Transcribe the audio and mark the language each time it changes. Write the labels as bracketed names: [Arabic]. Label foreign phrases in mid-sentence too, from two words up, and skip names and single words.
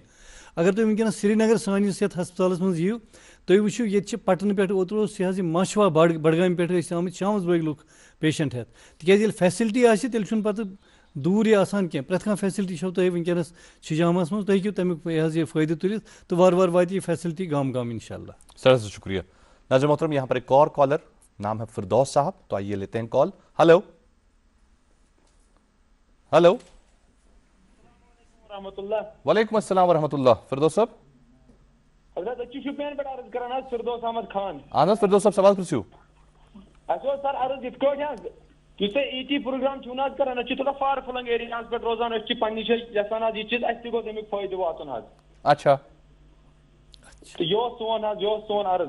[Kashmiri] اگر تُہۍ وٕنکیٚنس سرینگر سٲنِس یتھ ہسپتالس منٛز یِیِو تُہۍ وٕچھِو ییٚتہِ چھِ پٹنہٕ پٮ۪ٹھ اوترٕ اوس یہِ حظ یہِ ماشوا بڈگامہِ پٮ۪ٹھ ٲسۍ آمٕتۍ شامَس بٲگۍ لُکھ پیشنٹ ہٮ۪تھ تِکیازِ ییٚلہِ فیسلٹی آسہِ تیٚلہِ چھُنہٕ پتہٕ دوٗر یہِ آسان کینٛہہ. پرٛٮ۪تھ کانٛہہ فیسلٹی چھو تۄہہِ وٕنکیٚنس چھِجاماہس منٛز تُہۍ ہیٚکِو تمیُک یہِ حظ یہِ فٲیدٕ تُلِتھ تہٕ وارٕ وارٕ واتہِ یہِ فیسلٹی گام گام [Arabic] انشاء اللہ. [Urdu] سر شکریہ. ناظرین محترم یہاں پر ایک اور کالر نام ہے فردوس صاحب. تو آئیے لیتے ہیں کال. ہلو ہلو. [Arabic] وعلیکم السلام ورحمۃ اللہ. [Urdu] فردوس صاحب. [Kashmiri] حضرت أسۍ چھِ شُپین پٮ۪ٹھ عرض کران حظ فردوس احمد خان. اہن حظ فردوس صاحب سوال پرژھِو. اَسہِ اوس سر عرض یِتھ کٲٹھۍ حظ یُس تُہۍ ای ٹی پروگرام چھِو نہ حظ کران أسۍ چھِ تھوڑا [English] far flung [Kashmiri] ایریاہس پٮ۪ٹھ روزان أسۍ چھِ پننہِ جایہِ یژھان حظ یہِ چیٖز اَسہِ تہِ گوٚژھ امیُک فٲیدٕ واتُن حظ. [Urdu] اچھا [Kashmiri] تہٕ یہِ اوس سون عرض.